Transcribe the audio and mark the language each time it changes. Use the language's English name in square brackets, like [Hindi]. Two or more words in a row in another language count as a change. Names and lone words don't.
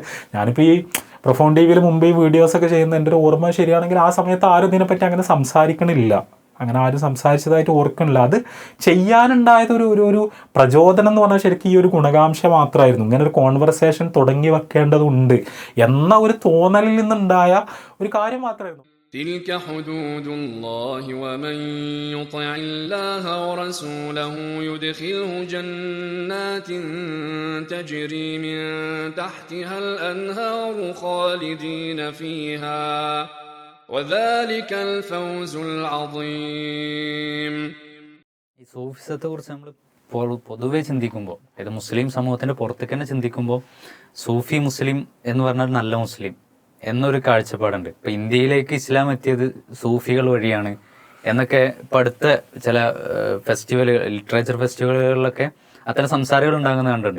[Malayalam] ഞാനിപ്പോൾ ഈ പ്രൊഫോൺ ടി വിയിൽ മുമ്പ് ഈ വീഡിയോസൊക്കെ ചെയ്യുന്ന എൻ്റെ ഒരു ഓർമ്മ ശരിയാണെങ്കിൽ ആ സമയത്ത് ആരും ഇതിനെപ്പറ്റി അങ്ങനെ സംസാരിക്കണില്ല, അങ്ങനെ ആരും സംസാരിച്ചതായിട്ട് ഓർക്കണില്ല. അത് ചെയ്യാനുണ്ടായത് ഒരു പ്രചോദനം എന്ന് പറഞ്ഞാൽ ശരിക്കും ഈ ഒരു ഗുണകാംക്ഷ മാത്രമായിരുന്നു. ഇങ്ങനെ ഒരു കോൺവെർസേഷൻ തുടങ്ങി വെക്കേണ്ടതുണ്ട് എന്ന ഒരു തോന്നലിൽ നിന്നുണ്ടായ ഒരു കാര്യം മാത്രമായിരുന്നു. [Arabic] تلك حدود الله ومن يطع الله ورسوله يدخله جنات تجري من تحتها الأنهار خالدين فيها وذلك الفوز العظيم. [Malayalam] ഈ സൂഫിസത്തെ കുറിച്ച് നമ്മൾ പൊതുവെ ചിന്തിക്കുമ്പോൾ, അതായത് മുസ്ലിം സമൂഹത്തിൻ്റെ പുറത്തേക്ക് തന്നെ ചിന്തിക്കുമ്പോൾ, സൂഫി മുസ്ലിം എന്ന് പറഞ്ഞാൽ നല്ല മുസ്ലിം എന്നൊരു കാഴ്ചപ്പാടുണ്ട്. ഇപ്പം ഇന്ത്യയിലേക്ക് ഇസ്ലാം എത്തിയത് സൂഫികൾ വഴിയാണ് എന്നൊക്കെ ഇപ്പം അടുത്ത ചില ഫെസ്റ്റിവലുകൾ, ലിറ്ററേച്ചർ ഫെസ്റ്റിവലുകളിലൊക്കെ അത്തരം സംസാരങ്ങൾ ഉണ്ടാകുന്ന കണ്ടിട്ടുണ്ട്.